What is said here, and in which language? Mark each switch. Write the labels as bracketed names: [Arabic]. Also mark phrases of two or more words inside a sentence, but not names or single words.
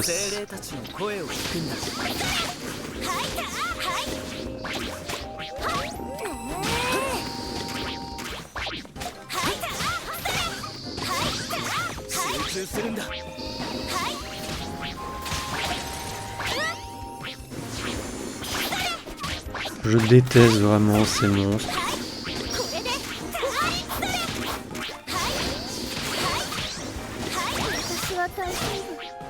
[Japanese] 精霊たちの声を聞くんだ。集中するんだ。 [French] Je déteste vraiment ces monstres. [Japanese] 私は大丈夫。